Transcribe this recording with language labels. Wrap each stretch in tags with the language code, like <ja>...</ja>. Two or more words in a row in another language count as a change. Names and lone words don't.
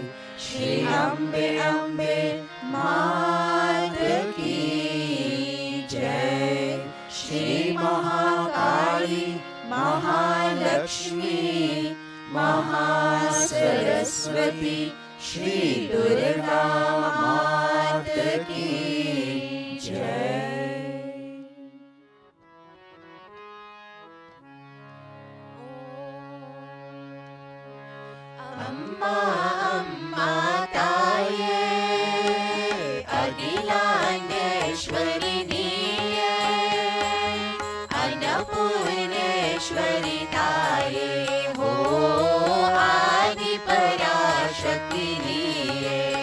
<hi>श्री अम्बे अम्बे मात की जय. श्री महाकाली महालक्ष्मी महासरस्वती श्री दुर्गा मात की जय.</hi> <ta>அம்மா அம்மா தாயே அகிலாண்டேஸ்வரி நீயே அன்னபூர்ணேஸ்வரி தாயே ஹோ ஆதி பராசக்தி நீயே.</ta>